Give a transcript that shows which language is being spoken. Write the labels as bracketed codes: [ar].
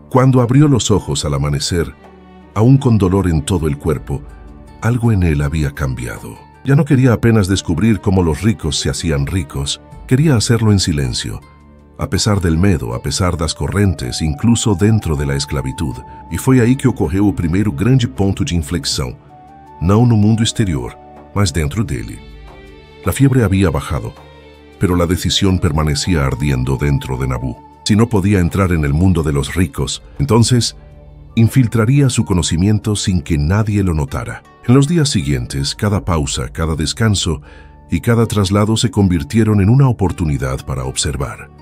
[es] Cuando abrió los ojos al amanecer, aún con dolor en todo el cuerpo, algo en él había cambiado. Ya no quería apenas descubrir cómo los ricos se hacían ricos, quería hacerlo en silencio, a pesar del [pt] medo, a pesar das correntes, [es] incluso dentro de la esclavitud. [pt] E foi aí que ocorreu o primeiro grande ponto de inflexão, não no mundo exterior, mas dentro dele. [es] La fiebre había bajado, pero la decisión permanecía ardiendo dentro de Nabú. Si no podía entrar en el mundo de los ricos, entonces infiltraría su conocimiento sin que nadie lo notara. En los días siguientes, cada pausa, cada descanso y cada traslado se convirtieron en una oportunidad para observar.